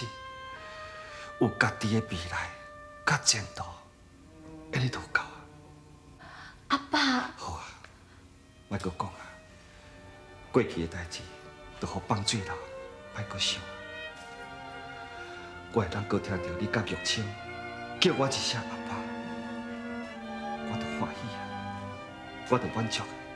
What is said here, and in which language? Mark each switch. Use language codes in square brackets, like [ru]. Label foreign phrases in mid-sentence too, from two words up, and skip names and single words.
[nan] 有家己的未来，甲前途，安尼就有够啊！阿爸，好啊，莫阁讲啊，过去的代志，就好放水流，莫阁想啊。我会当阁听到你甲玉清叫我一声阿爸，我就欢喜啊，我就满足啊。